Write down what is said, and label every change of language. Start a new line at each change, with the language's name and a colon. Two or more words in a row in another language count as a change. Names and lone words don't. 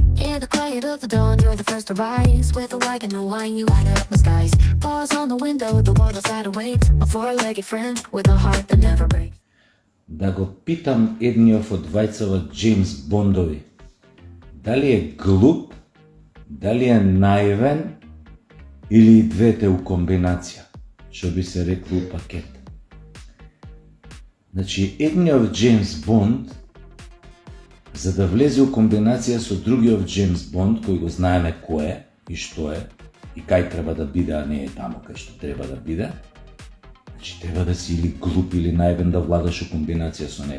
English: near the quiet of the dawn, you're the first to rise. With a light and no wine, you light up the skies. Bars on the window, the world outside awaits. A four-legged friend with a heart that never breaks.
Macedonian: Да го питам едниот од двајцава Джеймс Бондови, дали е глуп, дали е наивен или и двете у комбинација, што би се рекло у пакет. Значи, едниот Джеймс Бонд, за да влезе у комбинација со другиот Джеймс Бонд, кој го знаеме кој е и што е, и кај треба да биде, а не е таму кај што треба да биде, значи треба да си или глуп или наивен да владаш у комбинација со него.